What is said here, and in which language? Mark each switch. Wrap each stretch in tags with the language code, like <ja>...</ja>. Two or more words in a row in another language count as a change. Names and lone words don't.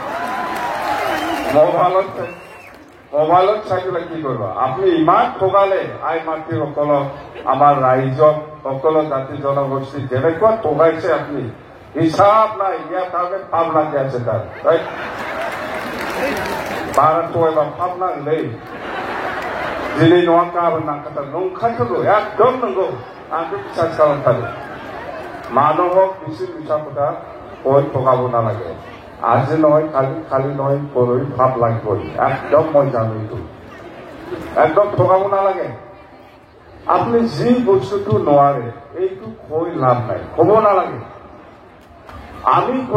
<as>মোবাইলত চাই পেলাই কি কৰিব আপুনি ইমান ঠগালে আই মাতৃসকলক আমাৰ ৰাইজক সকলো জাতি জনগোষ্ঠী যেনেকুৱা ঠগাইছে আপুনি হিচাপ নাই ইয়াৰ কাৰণে পাপ লাগি আছে তাত বাৰাটো এবাৰ পাপ নাগলেই</as> <brx>দিनै नङा गाबोन नांखाथार नंखायखौ एकदम नंगौ आंखौ বিশ্বাস खालामथारो</brx> <as>মানুহক বেছি মিছা কথা কৈ ঠগাব নালাগে আজি নহয় কালি নহয় পৰহি ভাব লাগিবই একদম মই জানো এইটো একদম ঠগাব নালাগে আপুনি যি বস্তুটো নোৱাৰে এইটো কৈ লাভ নাই ক'ব নালাগে আমি</as>